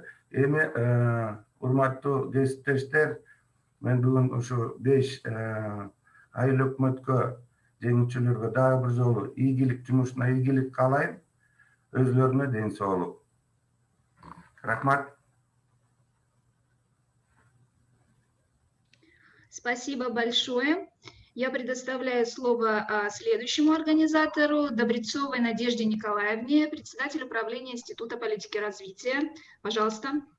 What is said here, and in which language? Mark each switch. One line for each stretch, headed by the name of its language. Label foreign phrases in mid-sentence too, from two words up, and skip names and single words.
Kyrgyz: Эми урматтуу кесиптештер, мен бүгүн ушу 5 айыл өкмөткө жеңүүчүлөргө дагы бир жолу ийгилик, жумушуна ийгилик каалайм. Өзлөрүнө ден соолук. Рахмат.
Russian: Спасибо большое. Я предоставляю слово следующему организатору, Добрецовой Надежде Николаевне, председатель управления Института политики и развития. Пожалуйста.